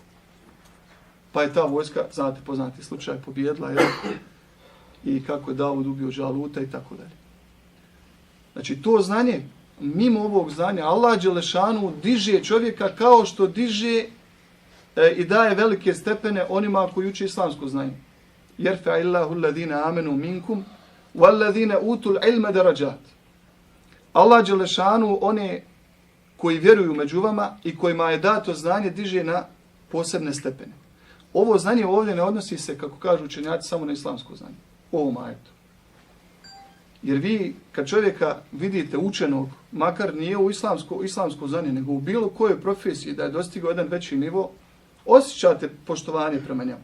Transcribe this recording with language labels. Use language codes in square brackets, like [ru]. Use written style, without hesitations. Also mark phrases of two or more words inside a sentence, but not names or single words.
[bs] Pa je ta vojska, znate, poznati slučaj, pobjedila i kako je Davud ubio Džaluta i tako dalje. Znači to znanje, mimo ovog znanja, [ar] الله جل شأنه [bs] diže čovjeka kao što diže i daje velike stepene onima koji uče islamsko znanje. [ar] يرفع الله الذين آمنوا منكم والذين أوتوا العلم درجات. الله جل شأنه [bs] one koji vjeruju među vama i kojima je dato znanje diže na posebne stepene. Ovo znanje ovdje ne odnosi se, kako kažu učenjaci, samo na islamsko znanje. Ovom ajetu. Jer vi, kad čovjeka vidite učenog, makar nije u islamsko znanje, nego u bilo kojoj profesiji da je dostigao jedan veći nivo, osjećate poštovanje prema njemu.